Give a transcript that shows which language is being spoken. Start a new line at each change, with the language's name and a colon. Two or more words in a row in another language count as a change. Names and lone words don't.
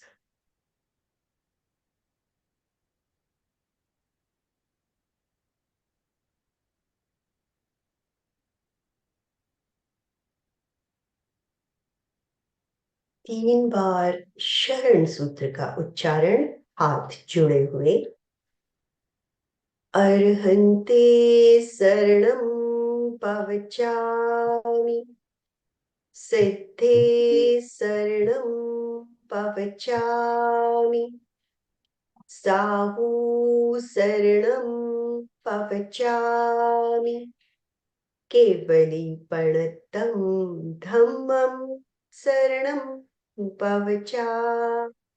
Hindi: तीन बार शरण सूत्र का उच्चारण, हाथ जुड़े हुए।
Prakrit languages: अर्हन्ते शरणं पवचामि, सिद्धे शरणं पवचामि, साहू शरणं पवचामि, केवलीपणतं धम्मं शरणं पवचामि।